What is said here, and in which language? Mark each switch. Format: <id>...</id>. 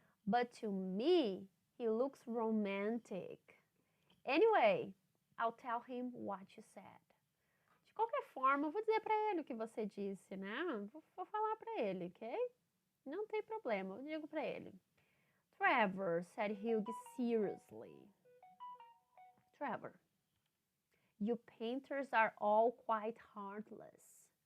<en>But to me, he looks romantic. Anyway, I'll tell him what you said.</en> <pt>De qualquer forma, eu vou dizer para ele o que você disse, né? Vou falar para ele, ok? Não tem problema, eu digo para ele.</pt> <en>Trevor, said Hugh seriously. Trevor, you painters are all quite heartless.</en>